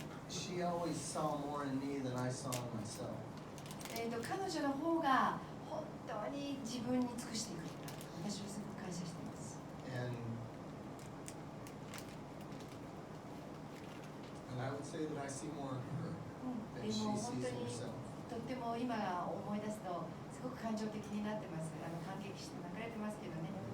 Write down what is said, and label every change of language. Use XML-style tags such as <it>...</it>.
<en>She always saw more in me than I saw in myself.</en> <ja>彼女の方が本当に自分に尽くしていく。私はすごく感謝しています。</ja> <en>And I would say that I see more in her than she sees in herself.</en> <ja>とっても今思い出すとすごく感情的になってます。感激して流れてますけどね。</ja>